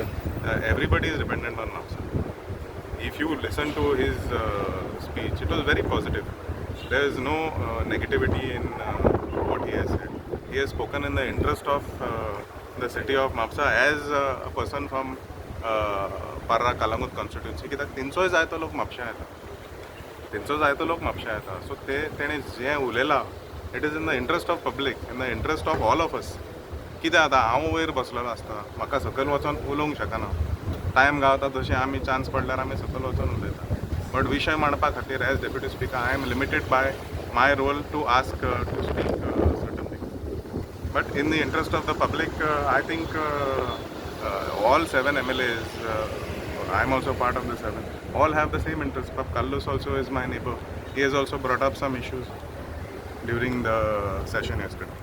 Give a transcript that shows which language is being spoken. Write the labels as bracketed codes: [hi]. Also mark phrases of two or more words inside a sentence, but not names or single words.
[en] Everybody is dependent on Mapsa. If you listen to his speech, it was very positive. There is no negativity in what he has said. He has spoken in the interest of the city of Mapsa as a person from Parra Kalangut constituency. [kok] कित्याक तेंचोय जाय तो लोक म्हापशा येता. तेंचो जाय तो लोक म्हापशा येता. So तेणें जें उलयलां, [en] it is in the interest of public, in the interest of all of us. [kok] कितें आतां हांव वयर बसलेलो आसता, म्हाका सकयल वचोन उलोवंक शकना. टायम गावता तशें आमी चान्स पडल्यार आमी सकयल वचून उलयता. [en] बट [kok] विशय मांडपा खातीर [en] as deputy speaker I am limited by my role to ask to speak certain things. But in the interest of the public I think all 7 MLAs, I am also part of the 7, all have the same interest. But Kallus also is my neighbor. He has also brought up some issues during the session yesterday.